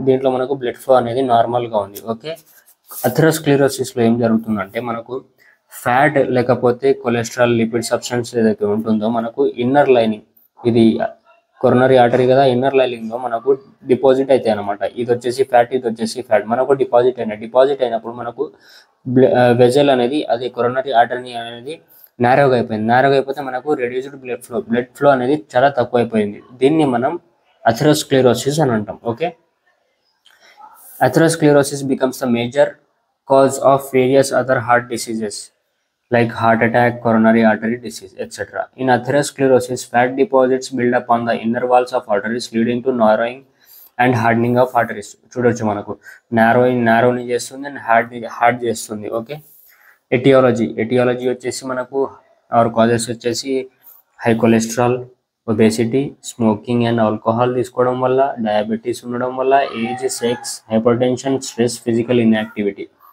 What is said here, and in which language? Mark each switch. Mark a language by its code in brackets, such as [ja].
[te] దీంట్లో మనకు blood flow అనేది నార్మల్గా ఉంది. ఓకే, అథెరోస్క్లెరోసిస్లో ఏం జరుగుతుందంటే మనకు ఫ్యాట్ లేకపోతే కొలెస్ట్రాల్, లిపిడ్ సబ్స్టెన్స్ ఏదైతే ఉంటుందో మనకు ఇన్నర్ లైనింగ్, ఇది కొరోనరీ ఆర్టరీ కదా, ఇన్నర్ లైనింగ్లో మనకు డిపాజిట్ అవుతాయి అనమాట. ఇది వచ్చేసి ఫ్యాట్ మనకు డిపాజిట్ అయినప్పుడు మనకు వెజల్ అనేది, అది కొరోనరీ ఆర్టరీ అనేది నారోగా అయిపోతే మనకు రెడ్యూస్డ్ బ్లడ్ ఫ్లో అనేది చాలా తక్కువ అయిపోయింది. దీన్ని మనం అథెరోస్క్లెరోసిస్ అని అంటాం. [en] Okay, atherosclerosis becomes the major cause of various other heart diseases like heart attack, coronary artery disease, etc. In atherosclerosis, fat deposits build up on the inner walls of arteries, leading to narrowing and hardening of arteries. [te] చూడొచ్చు మనకు నారోని చేస్తుంది and hard చేస్తుంది. Okay, aetiology వచ్చేసి మనకు causes వచ్చేసి high cholesterol, obesity, smoking and alcohol తీసుకోవడం వల్ల, diabetes ఉండడం వల్ల, age, sex, hyper tension, stress, physical inactivity.